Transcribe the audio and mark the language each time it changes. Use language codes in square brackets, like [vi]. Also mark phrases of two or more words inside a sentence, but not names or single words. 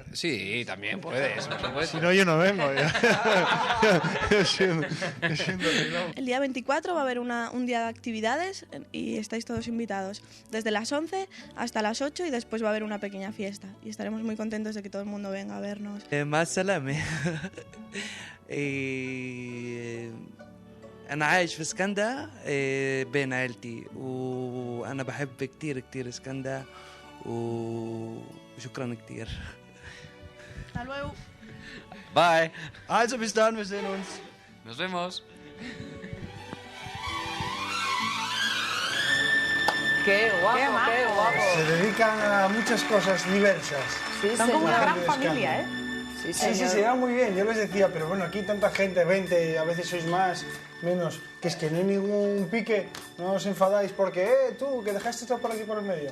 [es] Sí, también puedes. Si no, yo no vengo. El día 24 va a haber un día de actividades y estáis todos invitados. Desde las 11 hasta las 8 y después va a haber una pequeña fiesta. Y estaremos muy contentos de que todo el mundo venga a vernos. [ar] مع السلامة. أنا عايش في اسكندر بين عائلتي وأنا بحب كتير اسكندر وشكرا كتير. [es] Hasta luego. Bye. [de] Also bis dann, wir sehen uns. [es] Nos vemos. ¡Qué guapo, qué guapo! Se dedican a muchas cosas diversas. Sí, son como una gran familia, ¿eh? Sí, se da muy bien. Yo les decía, pero bueno, aquí tanta gente, 20, a veces sois más, menos, que es que no hay ningún pique, no os enfadáis porque, tú, que dejaste esto por aquí por el medio.